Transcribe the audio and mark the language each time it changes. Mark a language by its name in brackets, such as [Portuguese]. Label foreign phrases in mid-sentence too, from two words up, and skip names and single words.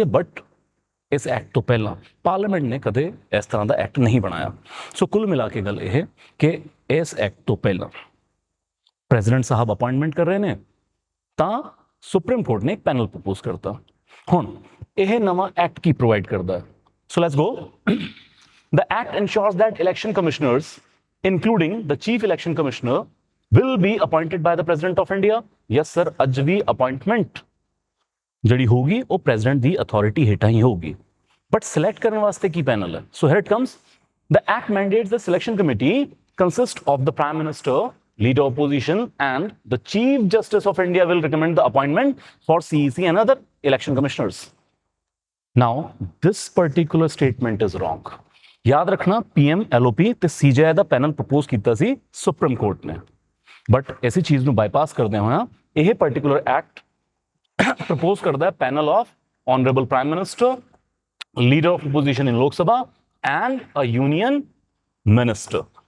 [Punjabi] ਬਟ ਇਸ ਐਕਟ ਤੋਂ ਪਹਿਲਾਂ ਪਾਰਲੀਮੈਂਟ ਨੇ ਕਦੇ ਇਸ ਤਰ੍ਹਾਂ ਦਾ ਐਕਟ ਨਹੀਂ ਬਣਾਇਆ। ਸੋ ਕੁੱਲ ਮਿਲਾ ਕੇ ਗੱਲ ਇਹ ਕਿ ਇਸ ਐਕਟ ਤੋਂ ਪਹਿਲਾਂ ਪ੍ਰੈਜ਼ੀਡੈਂਟ ਸਾਹਿਬ ਅਪਾਇੰਟਮੈਂਟ ਕਰ ਰਹੇ ਨੇ ਤਾਂ ਸੁਪਰੀਮ ਕੋਰਟ ਨੇ ਇੱਕ [English] panel propose [Punjabi] ਕਰਤਾ। ਹੁਣ ਇਹ ਨਵਾਂ ਐਕਟ ਕੀ ਪ੍ਰੋਵਾਈਡ ਕਰਦਾ? [English] so let's go. The act ensures that election commissioners, including the chief election commissioner, will be appointed by the president of India. Yes sir, [Punjabi] ਅੱਜ ਵੀ appointment ਜਿਹੜੀ ਹੋਗੀ ਉਹ president ਦੀ authority ਹੇਠਾਂ ਹੀ ਹੋਗੀ। [English] But select [Punjabi] ਕਰਨ ਵਾਸਤੇ ਕੀ ਪੈਨਲ ਹੈ? [English] So here it comes. The act mandates the selection committee consists of the prime minister, leader opposition, and the chief justice of India will recommend the appointment for CEC and other election commissioners. Now, this particular statement is wrong. [Punjabi] ਯਾਦ ਰੱਖਣਾ ਪੀਐਮ, ਐਲਓਪੀ ਤੇ ਸੀਜੇਆਈ ਦਾ [English] panel propose [Punjabi] ਕੀਤਾ ਸੀ ਸੁਪਰੀਮ ਕੋਰਟ ਨੇ, ਬਟ ਇਸੇ ਚੀਜ਼ ਨੂੰ ਬਾਈਪਾਸ ਕਰਦੇ ਹੋਇਆ ਇਹ [English] particular act propose [Punjabi] ਕਰਦਾ ਹੈ [English] panel of honourable prime minister, leader of opposition in Lok Sabha and a union minister.